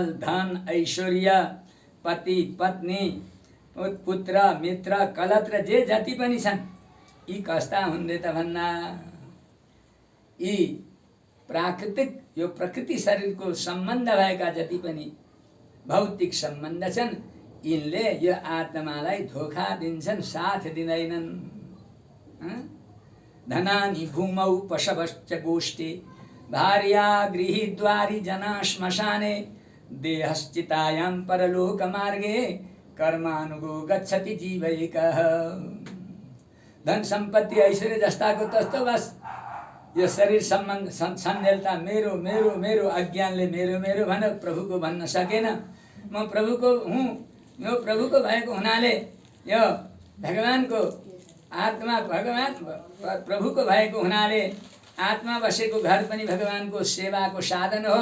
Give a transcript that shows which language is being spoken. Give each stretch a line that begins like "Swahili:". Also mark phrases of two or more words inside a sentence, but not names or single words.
Nepali: धन ऐश्वर्य पति पत्नी पुत्र मित्र कलत्र जे जति पनि छन् यी कस्ता हुन् रे त भन्दा यी प्राकृतिक यो प्रकृति शरीरको सम्बन्ध भएका जति पनि भौतिक सम्बन्ध छन् यिनले यो आत्मालाई धोखा दिन्छन्, साथ दिँदैनन्।
Sanskrit: धनानि भूमौ पशवश्च गोष्ठे भार्या गृहीद्वारि जना श्मशाने देहश्चितायां परलोक मार्गे कर्मानुगो गच्छति जीवैकः।
Nepali: धन सम्पत्ति ऐश्वर्य जस्ताको तस्तो बस यो शरीर सम्बन्ध सन्देलता मेरो मेरो मेरो अज्ञानले मेरो मेरो भनेर प्रभुको भन्न सकेन। म प्रभुको हुँ, यो प्रभुको भएको हुनाले यो भगवानको आत्मा भगवान प्रभुको भएको हुनाले आत्मा बसेको घर पनि भगवानको सेवाको साधन हो।